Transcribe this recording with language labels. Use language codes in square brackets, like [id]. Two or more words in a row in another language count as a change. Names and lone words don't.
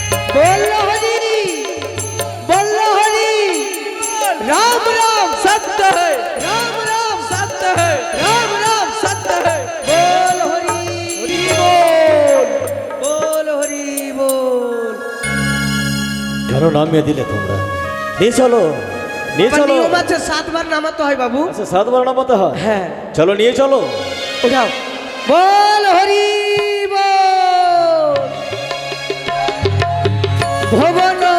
[hi] बोल हरि बोल हरि राम राम सत्य है राम राम सत्य है राम राम सत्य है बोल हरि बोल हरि बोल [bn] কেন নামিয়ে দিলে তোমরা? নিয়ে চলো, নিয়ে চলো। নিয়ম আছে 7 বার নামাতে হয় বাবু। আচ্ছা 7 বার নামাতে হয়? হ্যাঁ চলো নিয়ে চলো। উঠাও। [hi] बोल हरि बोल भवन